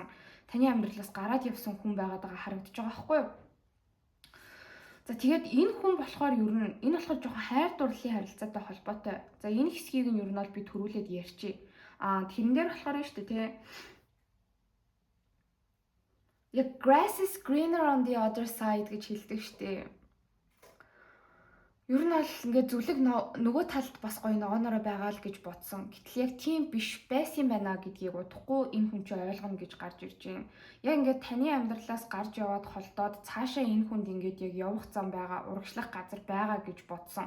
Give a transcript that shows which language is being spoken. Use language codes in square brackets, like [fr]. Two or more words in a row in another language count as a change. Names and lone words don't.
[mn] Таны амьдралаас гараад явсан хүн байгаад байгаа харагдаж байгаа байхгүй юу? За тэгээд энэ хүн болохоор ер нь энэ болохоор жоохон хайр дурлалын харилцаатай холбоотой. За энэ хэсгийг нь ер нь бол би төрүүлээд ярьчих. Тэрэн дээр болохоор шүү дээ те. Яг [en] grass is greener on the other side [mn] гэж хэлдэг штеп. Ер нь бол ингээд зүлэг нөгөө талд бас гоё ногоонороо байгаа л гэж бодсон. Гэтэл яг тийм биш байсан байна гэдгийг удахгүй энэ хүн чинь ойлгоно гэж гарч ирж байна. Яг ингээд таны амьдралаас гарч яваад холдоод цаашаа энэ хүнд ингээд яг явах зам байгаа, урагшлах газар байгаа гэж бодсон.